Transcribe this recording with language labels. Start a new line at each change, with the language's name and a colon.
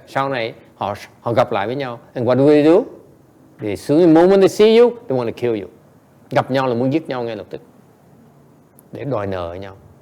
Vietnamese: Sau này họ gặp lại với nhau.
English: And what do they do? They soon the moment they see you, they want to kill you.
Vietnamese: Gặp nhau là muốn giết nhau ngay lập tức, để đòi nợ nhau.